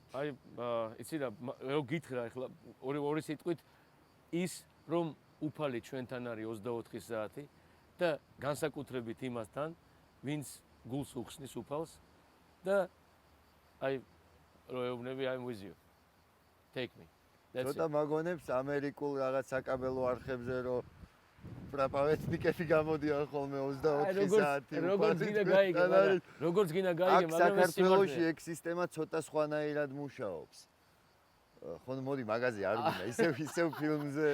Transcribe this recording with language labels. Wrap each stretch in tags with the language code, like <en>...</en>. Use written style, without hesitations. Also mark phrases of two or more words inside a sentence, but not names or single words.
<ka>აი იცი რა რო გითხრა ახლა ორი სიტყვით ის რომ უფალი ჩვენთან არის 24 საათი და განსაკუთრებით იმასთან ვინც გულს უხსნის უფალს და აი რო ეუბნები</ka> <en>I'm with you. Take me.</en> <ka>ცოტა მაგონებს ამერიკულ რაღაც საკაბელო არხებზე რომ პრაპავეთნიკები გამოდიან ხოლმე 24 საათი. როგორც გინდა გაიგე, მაგრამ ეს საქართველოში ეგ სისტემა ცოტა სხვანაირად მუშაობს. ხო მოდი მაგაზე არ გინდა ისევ ფილმზე</ka>